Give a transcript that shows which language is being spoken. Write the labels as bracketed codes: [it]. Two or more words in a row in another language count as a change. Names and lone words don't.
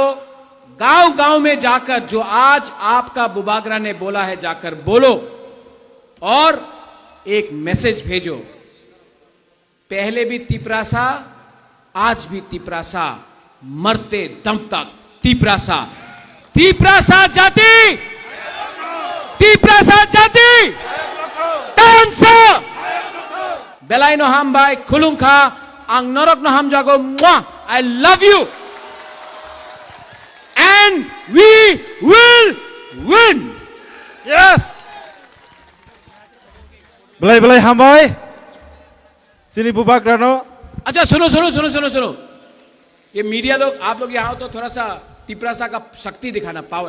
[hi] गांव गांव में जाकर जो आज आपका बुबागरा ने बोला है, जाकर बोलो और एक मैसेज भेजो। पहले भी तिपरासा, आज भी तिपरासा, मरते दम तक तिपरासा। तिपरासा जाति, तिपरासा जाति, [trp] tansa Belai no hambai kulungka ang norok no ham jago mwah. [en] I love you and we will win. Yes. [trp] Belai hambai. Sini Bubagra no. [hi] अच्छा सुनो, ये मीडिया लोग, आप लोग यहाँ हो तो थोड़ा सा तिपरासा का शक्ति दिखाना, पावर।